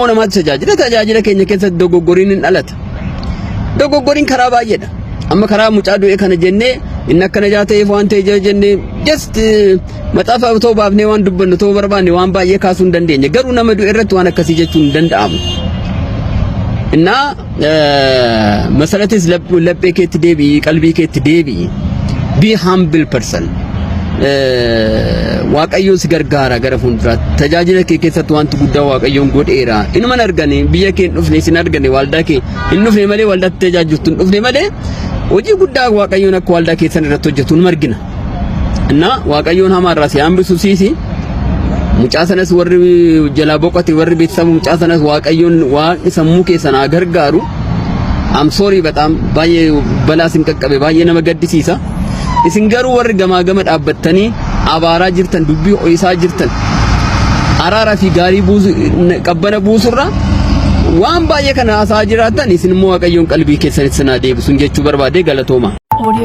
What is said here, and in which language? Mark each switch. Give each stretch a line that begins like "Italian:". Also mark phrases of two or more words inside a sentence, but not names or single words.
Oromo: namatu tajaajila keenya keessatti dogoggoriin hin dhalata dogoggoriin karaa baay'eedha amma karaa mucaa du'e kana jennee inni akkana jaateef waan ta'e jennee just maxaafa ta'uu baafnee waan dubbannu ta'uu barbaanne waan baay'ee kaasuu hin dandeenye garuu nama du'e irratti waan akkasii jechuun hin danda'amu innaa masalatis laphee keetti deebi'i qalbii keetti deebi'i
English: be humble person.
Oromo: Waaqayyo si gargaara gara fuulduraatti tajaajila kee keessatti wanti guddaa waaqayyoon godheera inuma argane biyya kee dhufne sin argane waldaa kee hin dhufne malee waldaatti tajaajiltu hin dhufne malee hojii guddaa waaqayyoon akka waldaa keessan irratti hojjetu nu argina እና waaqayyoon hamaarraa si hambisu siisi mucaa sanas warri jalaa boqote warri beeksisa mucaa sanas waaqayyoon waan sammuu keessan gargaaru
English: I'm sorry
Oromo: በጣም baay'ee balaa sin qaqqabe baay'ee nama gaddisiisa isin garuu warri gamaa gama dhaabbattanii abaaraa jirtan dubbii ho'isaa jirtan araara fi gaarii buusu qabbana buusurra waan baay'ee kana haasaa jiraatan isin immoo waaqayyoon qalbii keessanitti sinaa deebisuun jechuu barbaade galatooma.